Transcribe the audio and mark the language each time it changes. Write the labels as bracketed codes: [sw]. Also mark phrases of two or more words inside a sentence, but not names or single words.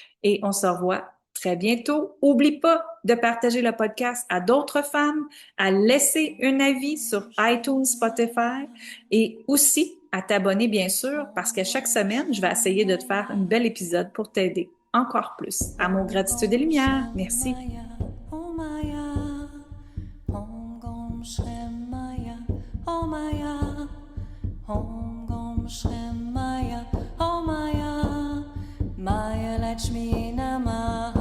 [fr] Et on se revoit très bientôt. Oublie pas de partager le podcast à d'autres femmes, à laisser un avis sur iTunes, Spotify et aussi à t'abonner, bien sûr, parce que chaque semaine, je vais essayer de te faire un bel épisode pour t'aider encore plus. Amour, gratitude et lumière. Merci. [sa] Oh Maya, Om Gom Shrem Maya, Oh Maya, Om Gom Shrem Maya, Oh Maya, Maya Lakshmi Namah.